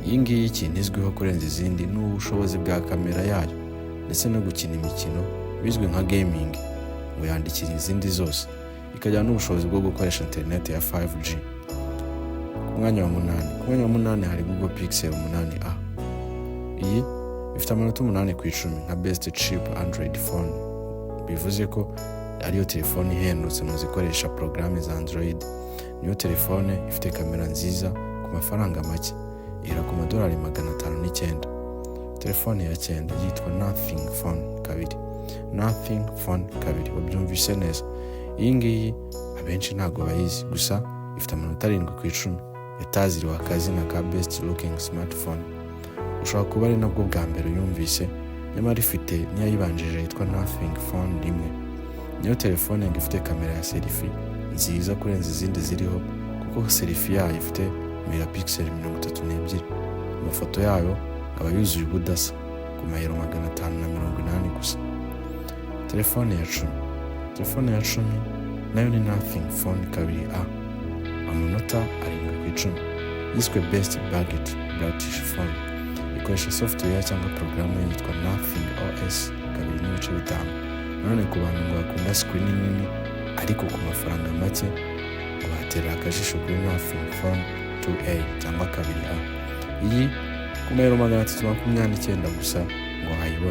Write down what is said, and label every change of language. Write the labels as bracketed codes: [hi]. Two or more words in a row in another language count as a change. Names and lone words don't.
[rw] iyi ngiyi ikintu izwiho kurenza izindi ni ubushobozi bwa kamera yayo ndetse no gukina imikino bizwi nka gaming ngo yandikira izindi zose, ikagira n'ubushobozi bwo gukoresha internet ya 5G. Ku mwanya wa munani hari Google Pixel 8a. Iyi ifite amanota 8 ku 10 nka [en] best cheap Android phone, [rw] bivuze ko ariyo telefone ihendutse mu zikoresha porogaramu za Android. Niyo telefone ifite kamera nziza ku mafaranga make, ira ku $509. Telefone ya 9 yitwa Nothing Phone 2. Wabyumvise neza. Iyi ngiyi abenshi ntago bayizi, gusa ifite amanota 7 ku 10, yataziriwe akazina ka [en] best looking smartphone. [rw] Ushobora kuba ari nabwo bwa mbere uyumvise, nyamara ifite niyayibanjije yitwa Nothing Phone 1. Niyo telefone ngo ifite kamera ya selfie nziza kurenza izindi ziriho, kuko selfie yayo ifite megapixel 32. Amafoto yayo aba yuzuye ubudasa ku mayero 580 gusa. Telefone ya 10 nayo ni Nothing Phone 2a, amanota 7 ku 10, yiswe [en] best budget British phone. [rw] Ikoresha software cyangwa programu yitwa Nothing OS 2.5. None ku bantu ngo bakunda screen nini ariko ku mafaranga make, ngo batera akajisho kuri Nothing Phone 2a cyangwa 2a. Iyi ku mayero 329 gusa ngo hayibona.